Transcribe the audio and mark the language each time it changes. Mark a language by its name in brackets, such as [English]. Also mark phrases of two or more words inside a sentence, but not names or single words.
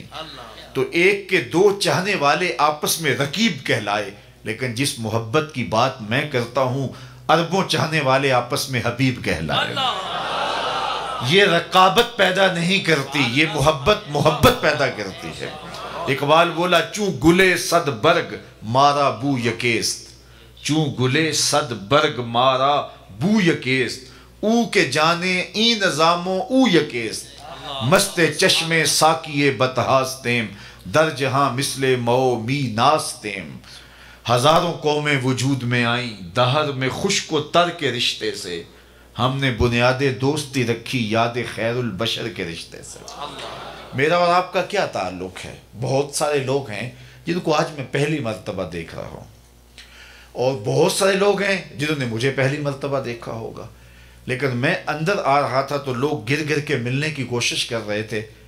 [Urdu] تو ایک کے دو چاہنے والے آپس میں رقیب کہلائے، لیکن جس محبت کی بات میں کرتا ہوں، اربوں چاہنے والے آپس میں حبیب کہلائے۔ یہ رقابت پیدا نہیں کرتی، یہ محبت پیدا کرتی ہے۔ اقبال بولا، [Persian] چوں گلے صد برگ مارا بو یکیست، چوں گلے صد برگ مارا بو یکیست، او کے جانے ای نظاموں او یکیست، مست چشم ساکیے بتہاستیم، در جہاں مثل مو می ناستیم۔ [Urdu] ہزاروں قومیں وجود میں آئیں، دہر میں خشک و تر کے رشتے سے، ہم نے بنیاد دوستی رکھی یاد خیر البشر کے رشتے سے۔ میرا اور آپ کا کیا تعلق ہے؟ بہت سارے لوگ ہیں جن کو آج میں پہلی مرتبہ دیکھ رہا ہوں، اور بہت سارے لوگ ہیں جنہوں نے مجھے پہلی مرتبہ دیکھا ہوگا، لیکن میں اندر آ رہا تھا تو لوگ گر گر کے ملنے کی کوشش کر رہے تھے۔